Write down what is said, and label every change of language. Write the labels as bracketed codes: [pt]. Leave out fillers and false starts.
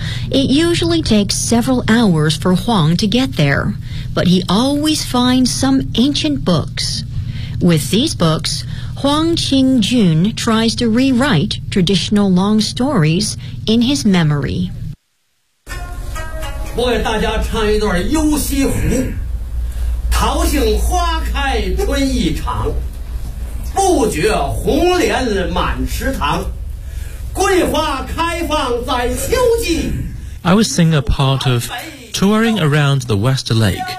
[en] It usually takes several hours for Huang to get there, but he always finds some ancient books. With these books, Huang Qianjun tries to rewrite traditional long stories in his memory. [zh] 我给大家唱一段游西湖。桃杏花开春意长。不觉红莲满池塘，桂花开放在秋季。 [en] I would sing a part of Touring Around the West Lake.